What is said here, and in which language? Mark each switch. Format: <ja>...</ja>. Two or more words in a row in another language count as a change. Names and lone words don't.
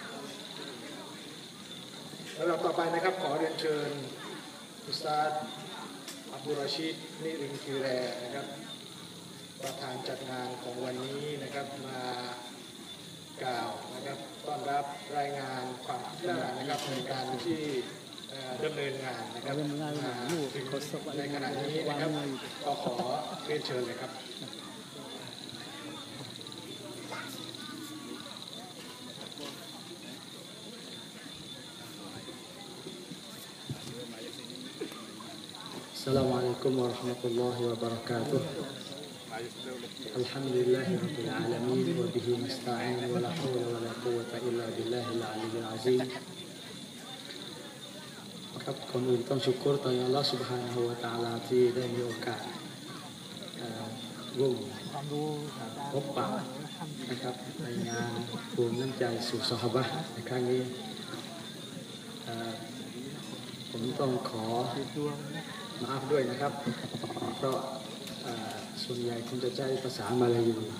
<th>แล้วต่อไปนะครับขอเรียนเชิญอุสตาดอับดุลรอชีดนิรินคิแรนะครับประธานจัดงานของวันนี้นะครับมากล่าวนะครับต้อนรับรายงานความคืบหน้านะครับในการที่ดำเนินงานนะครับในขณะนี้นะครับก็ขอเรียนเชิญเลยครับ</th> <ar>السلام عليكم ورحمة الله وبركاته الحمد لله رب العالمين وبه نستعين ولا حول ولا قوة إلا بالله العلي العظيم</ar> <th>ครับคนอื่นต้องชุกรต่ออัลลอฮฺ سبحانه และ تعالى ที่ได้มีโอกาสร่วมพบปะนะครับในงานรวมน้ำใจสู่ซอฮาบะห์ในครั้งนี้ผมต้องขอมาฟด้วยนะครับเพราะส่วนใหญ่คุณจะใช้ภาษามาลายู</th>